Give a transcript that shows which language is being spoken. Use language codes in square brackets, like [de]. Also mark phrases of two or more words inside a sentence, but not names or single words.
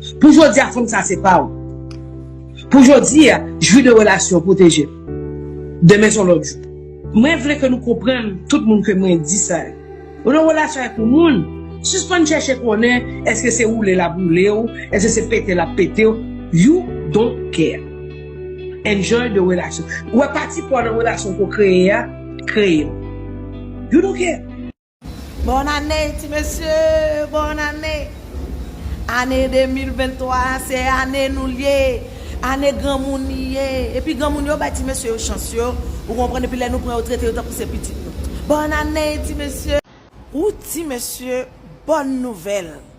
[ht] Pou jodi a fòm sa se pa ou. Pou jodi a jwi de relasyon pwoteje. Demen se lòt jou. Mwen vle ke nou konprann tout moun ke mwen di sa. Ou nan relasyon avèk moun, sispann chèche konnen, èske se ou lè la boule ou, èske se pete la pete ou. [en] You don't care. Enjoy the relation. [ht] Ou pati pou nan relasyon pou kreye a, kreye. [en] You don't care. [ht] Bon ane, ti mesye, bon ane. Ane de mil vennntwa, se ane nou liye. Ane gran moun liye. Epi gran moun yo, ba ti mesye yo chans yo. Ou konprann, epi lè nou pran yo trete yo tankou se pitit nou. Bon ane, ti mesye. Ou ti mesye, bon nouvèl.